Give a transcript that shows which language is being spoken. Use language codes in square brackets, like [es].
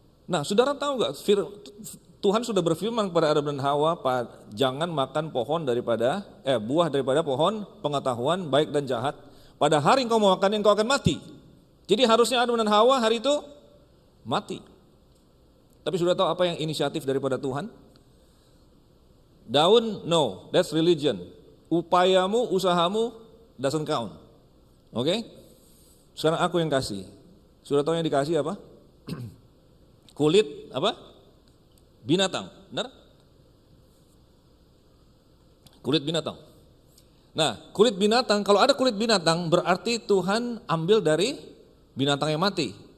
[id] Nah, saudara tahu gak, Tuhan sudah berfirman kepada Adam dan Hawa, jangan makan buah daripada pohon pengetahuan baik dan jahat. Pada hari engkau mau makan, engkau akan mati. Jadi harusnya Adam dan Hawa hari itu mati. Tapi sudah tahu apa yang inisiatif daripada Tuhan? [en] Daun, no, that's religion. [id] Upayamu, usahamu, [en] doesn't count. Oke? [id] Sekarang aku yang kasih. Sudah tahu yang dikasih apa? Kulit apa? binatang, benar? Kulit binatang. Nah, kulit binatang, kalau ada kulit binatang berarti Tuhan ambil dari binatang yang mati.